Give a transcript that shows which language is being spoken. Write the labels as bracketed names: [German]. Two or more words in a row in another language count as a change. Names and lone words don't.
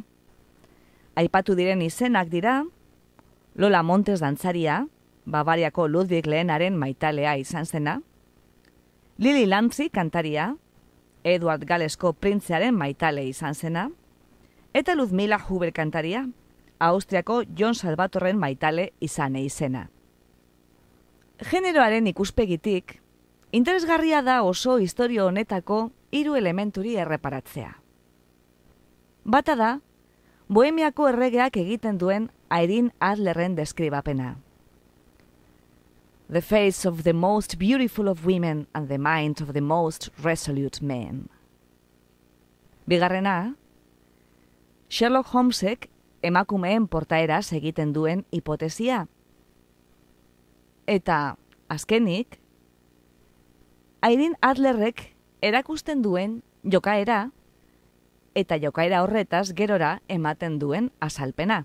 [Basque] Aipatu diren izenak dira, Lola Montes dantzaria, Bavariako Ludwig lehenaren maitalea izan zena, Lili Lantzi kantaria, Edward Galesko printzearen maitale izan zena, eta Ludmila Huber kantaria, Austriako John Salvatorren maitale izan izena. Generoaren ikuspegitik, interesgarria da oso istorio honetako 3 elementuri erreparatzea. Bata da, Bohemiako erregeak egiten duen Irene Adlerren deskribapena. [English] The face of the most beautiful of women and the mind of the most resolute men. [Basque] Bigarrena, Sherlock Holmesek emakumeen portaeraz egiten duen hipotesia. Eta, azkenik, Irene Adlerrek erakusten duen jokaera eta jokaera horretaz gerora ematen duen azalpena.